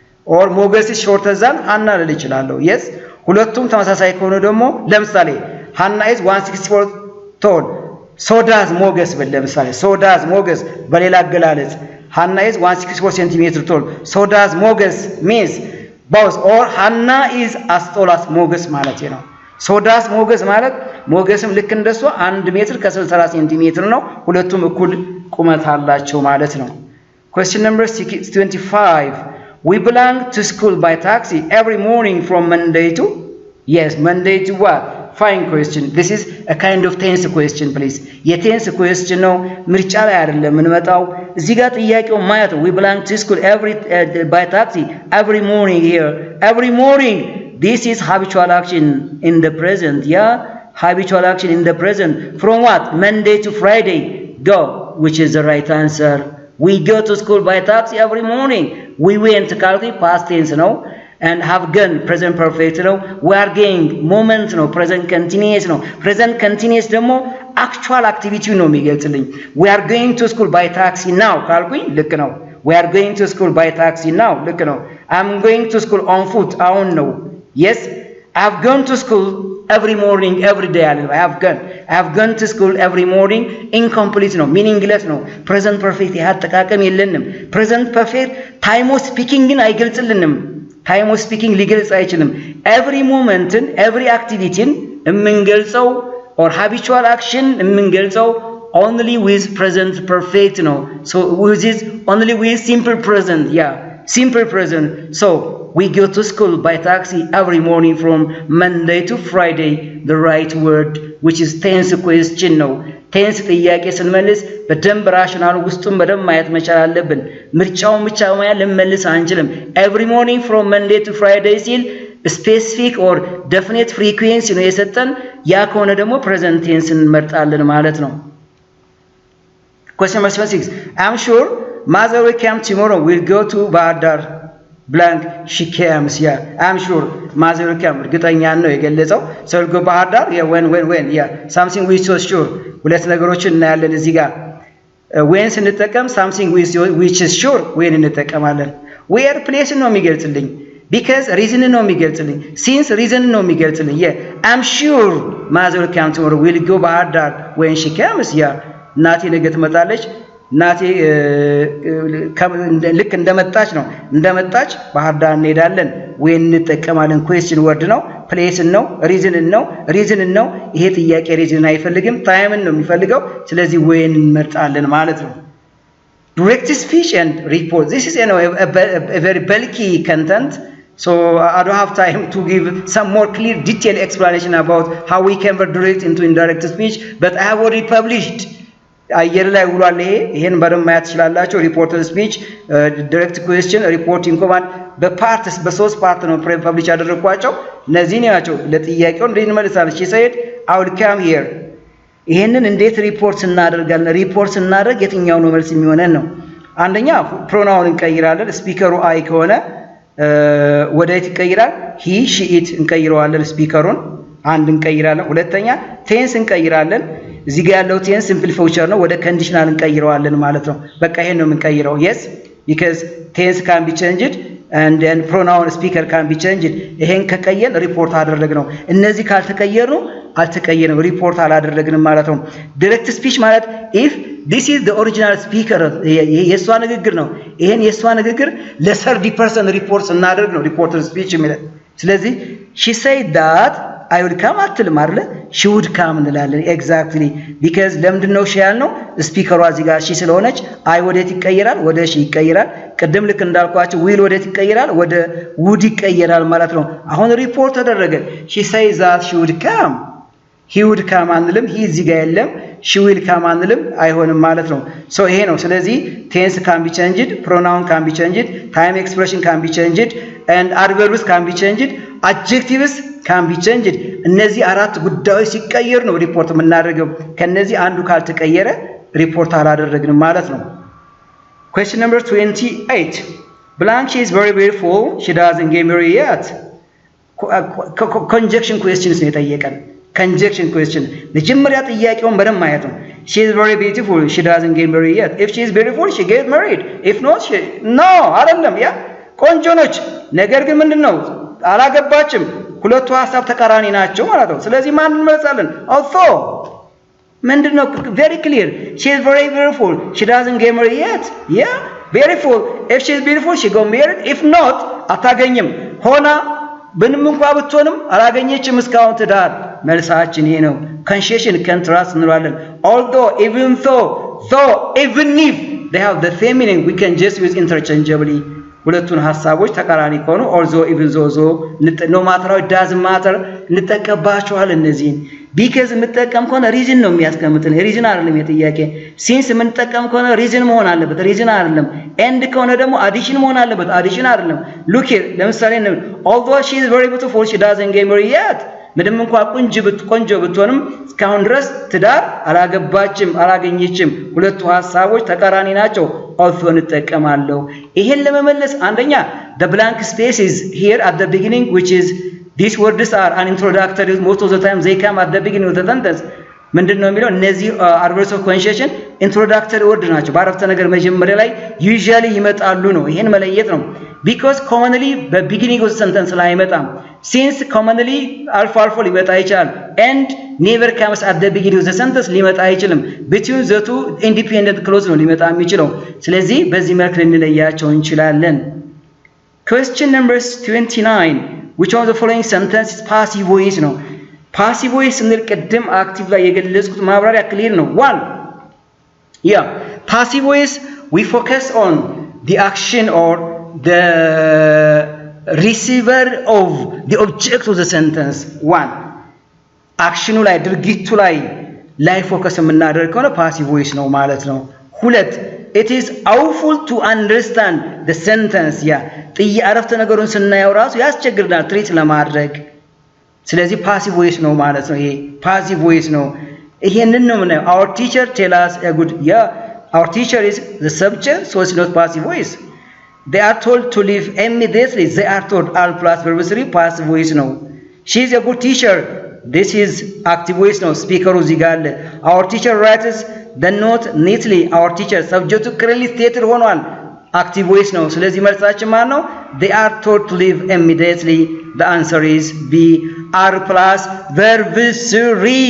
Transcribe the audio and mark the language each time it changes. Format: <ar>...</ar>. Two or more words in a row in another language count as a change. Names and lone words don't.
<en>or ሞገስ is shorter than</en> <am>ሀና ልል እችላለሁ yes ሁለቱም ተመሳሳይ ከሆነ ደግሞ ለምሳሌ</am> <en>ሀና is 164 tall so does ሞገስ</en> <am>ብል ለምሳሌ</am> <en>so does ሞገስ</en> <am>በሌላ አገላለጽ</am> <en>ሀና is 164 cm tall so does ሞገስ means both or ሀና is as tall as ሞገስ</en> <am>ማለት ነው</am> <en>so does ሞገስ</en> <am>ማለት ሞገስም ልክ እንደሱ 1 ሜትር ከ60 ሴንቲሜትር ነው ሁለቱም እኩል ቁመት አላቸው ማለት ነው</am> <en>question number 25 we belong to school by taxi every morning from Monday to yes Monday to what fine question this is a kind of tense question please የቴንስ question</en> <am>ነው ምርጫ ላይ አይደለም የምንመጣው እዚህ ጋር ጥያቄው ማለት</am> <en>we belong to school by taxi every morning here every morning this is habitual action in the present yeah habitual action in the present from what Monday to Friday go which is the right answer we go to school by taxi every morning we went ካልኩኝ past tense ነው and have gone present perfect ነው we are going moment ነው present continuous ነው present continuous ደግሞ actual activity</en> <am>ነው የሚገልጽልኝ</am> <en>we are going to school by taxi now</en> <am>ካልኩኝ ልክ ነው</am> <en>we are going to school by taxi now</en> <am>ልክ ነው</am> <en>I'm going to school on foot</en> <am>አሁን ነው</am> <en>yes I've gone to school every morning every day I have gone to school every morning incomplete ነው meaningless ነው present perfect</en> <am>ያጠቃቀም የለንም</am> <en>present perfect time of speaking</en> <am>ግን አይገልጽልንም</am> <en>time of speaking</en> <am>ሊገልጽ አይችልም</am> <en>every moment every activity የምንገልጸው or habitual action የምንገልጸው only with present perfect ነው so with is only with simple present yeah simple present so we go to school by taxi every morning from Monday to Friday the right word which is tense question ነው tense</en> <am>ጥያቄ ስንመልስ በደንብ ራሽናል ውስጡን በደንብ ማየት መቻል አለብን ምርጫውን ብቻ ማየት ልንመልስ አንችልም</am> <en>every morning from Monday to Friday ሲል specific or definite frequency</en> <am>ነው የሰጠን ያ ከሆነ ደግሞ</am> <en>present tense</en> <am>እንመርጣለን ማለት ነው</am> <en>question number 6 I'm sure mother will come tomorrow we'll go to Bahar Dar blank she comes yeah I'm sure mother will come</en> <am>እርግጠኛ ነው የገለጸው</am> <en>so go Bahar Dar yeah when yeah something we so sure</en> <am>ሁለት ነገሮችን እናያለን እዚህ ጋር</am> <en>when ስንጠቀም something which is sure when እንጠቀማለን where place</en> <am>ነው የሚገልጽልኝ</am> <en>because reason</en> <am>ነው የሚገልጽልኝ</am> <en>since reason</en> <am>ነው የሚገልጽልኝ</am> <en>yeah I'm sure mother will come tomorrow we'll go Bahar Dar when she comes yeah</en> <am>እናቴ ነገ ትመጣለች እናቴ ልክ እንደመጣች ነው እንደመጣች ባህር ዳር እንሄዳለን ወይ እንጠቀማለን</am> <en>question word</en> <am>ነው place ነው reason ነው ይሄ ጥያቄ reason አይፈልግም time ነው የሚፈልገው ስለዚህ ወይ እንመርጣለን ማለት</am> <en>ነው direct speech and report this is a very bulky content so I don't have time to give some more clear detailed explanation about how we convert direct into indirect speech but I have already published</en> <am>አየር ላይ ውሏል ይሄን በደንብ ማየት ይችላልላችሁ</am> <en>reporter speech direct question reporting command</en> <am>በፓርትስ በሶስት ፓርት ነው ፐብሊሽ ያደረኳቸው እነዚህ ናቸው ለጥያቄው እንዴት እንመልሳለን እሺ</am> <en>said I will come here</en> <am>ይሄንን እንዴት ሪፖርት እናደርጋለን ሪፖርት እናደርግ የትኛው ነው መልስ የሚሆነን ነው አንደኛ ፕሮናውን እንቀይራለን ስፒከሩ አይ ከሆነ ወዴት ይቀይራል</am> <en>he she it</en> <am>እንቀይረዋለን ስፒከሩን አንድ እንቀይራለን ሁለተኛ ቴንስ እንቀይራለን እዚህ ጋር ያለው ቴንስ</am> <en>simple future</en> <am>ነው ወደ ኮንዲሽናል እንቀይረዋለን ማለት ነው በቃ ይሄን ነው የምንቀይረው</am> <en>yes because tense can be changed and then pronoun speaker can be changed</en> <am>ይሄን ከቀየን ሪፖርት አደረግነው እነዚህ ካልተቀየሩ አልተቀየረም ሪፖርት አላደረግንም ማለት ነው</am> <en>direct speech</en> <am>ማለት</am> <en>if this is the original speaker</en> <am>የሷ ንግግር ነው ይሄን የሷ ንግግር ለ30% ሪፖርት እናደርግ ነው</am> <en>reporter speech</en> <am>የሚለው ስለዚህ</am> <en>she said that I would come</en> <am>አትልም አይደል</am> <en>she would come</en> <am>እንላለን</am> <en>exactly because</en> <am>ለምንድነው ሺ ያልነው ስፒከሯ እዚህ ጋር ሺ ስለሆነች I ወዴት ይቀየራል ወደ ሺ ይቀየራል ቅድም ልክ እንዳልኳችሁ will ወዴት ይቀየራል ወደ would ይቀየራል ማለት ነው አሁን ሪፖርት ተደረገ</am> <en>she says that she would come he would come</en> <am>አንልም he እዚህ ጋር</am> <en>የለም she will come</en> <am>አንልም አይሆንም ማለት ነው</am> <en>so</en> <am>ይሄ ነው ስለዚህ</am> <en>tense can be changed pronoun can be changed time expression can be changed and adverbs can be changed adjectives can be changed</en> <am>እነዚህ አራት ጉዳዮች ሲቀየር ነው ሪፖርት የምናደርገው ከነዚህ አንዱ ካልተቀየረ ሪፖርት አላደረግንም ማለት ነው</am> <en>question number 28 blank she is very beautiful she doesn't get married yet conjunction questions</en> <am>ነው የጠየቀን</am> <en>conjunction question</en> <am>መጀመሪያ ጥያቄውን በደንብ ማየት ነው</am> <en>she is very beautiful she doesn't get married yet if she is beautiful she get married if not she no</en> <am>አይደለም ያ ቆንጆ ነች ነገር ግን ምንድነው አላገባችም ሁለቱ ሐሳብ ተቃራኒ ናቸው ማለት ነው ስለዚህ ማን እንመልሳለን</am> <en>although ምንድነው very clear she is very beautiful she doesn't get married yet yeah beautiful if she is beautiful she got married if not</en> <am>አታገኝም ሆና ምንም እንኳን ብትሆንም አላገኘችም እስካሁን ትዳር መልሳችን ይሄ ነው</am> <en>conditional contrast እንላለን although even even if they have the same meaning we can just use interchangeably</en> <am>ሁለቱን ሐሳቦች ተቃራኒ ከሆኑ</am> <en>although even though no matter it doesn't matter</en> <am>እንጠቀምባቸዋል እነዚህን</am> <en>because</en> <am>እንጠቀም ከሆነ</am> <en>reason</en> <am>ነው የሚያስቀምጥን reason አይደለም የጥያቄ since እንጠቀም ከሆነ reason መሆን አለበት reason አይደለም and ከሆነ ደግሞ addition መሆን አለበት addition አይደለም</am> <en>look here</en> <am>ለምሳሌ</am> <en>although she is very beautiful she doesn't get married yet</en> <am>ምንም እንኳን ቆንጆ ብትሆንም እስካሁን ድረስ ትዳር አላገባችም አላገኘችም ሁለቱ ሐሳቦች ተቃራኒ ናቸው</am> <en>also</en> <am>እንጠቀማለሁ ይሄን ለመመለስ አንደኛ</am> <en>the blank space is here at the beginning which is these words are an introductory most of the time they come at the beginning of the sentence</en> <am>ምንድነው የሚለው እነዚህ</am> <en>adverbs of conjugation introductory word</en> <am>ናቸው በአረፍተ ነገር መጀመሪያ ላይ</am> <en>usually</en> <am>ይመጣሉ ነው ይሄን መለየት ነው</am> <en>because commonly the beginning of the sentence</en> <am>ላይ አይመጣም</am> <en>since commonly alpha</en> <am>ሊመጣ ይችላል</am> <en>and never comes at the beginning of the sentence</en> <am>ሊመጣ አይችልም</am> <en>between the two independent clause</en> <am>ነው ሊመጣ የሚችለው ስለዚህ በዚህ መልኩ ልንለያቸው እንችላለን</am> <en>question number 29 which of the following sentence is passive voice ነው passive voice</en> <am>ስንል ቀደም</am> <en>active</en> <am>ላይ የገለጽኩት ማብራሪያ</am> <en>clear ነው 1 yeah passive voice we focus on the action or the receiver of the object of the sentence 1 action</en> <am>ላይ ድርጊቱ ላይ</am> <en>focus</en> <am>የምናደርግ ከሆነ</am> <en>passive voice</en> <am>ነው ማለት ነው</am> <en>2 it is awful to understand the sentence</en> <am>ያ አረፍተ ነገሩን ስናየው ራሱ ያስቸግርናል ትሪት ለማድረግ ስለዚህ</am> <en>passive voice</en> <am>ነው ማለት ነው ይሄ</am> <en>passive voice</en> <am>ነው ይሄንን ነው የምናየው our</am> <en>teacher tell us a good yeah our teacher is the subject so it's not passive voice they are told to leave immediately they are told all plus verb 3 passive voice ነው she is a good teacher this is active voice ነው speaker እዚህ ጋር አለ our teacher writes the note neatly our teacher subject clearly stated ሆኗል active voice ነው</en> <am>ስለዚህ መልሳችን ማለት ነው</am> <en>they are told to leave immediately the answer is B are plus verb 3</en>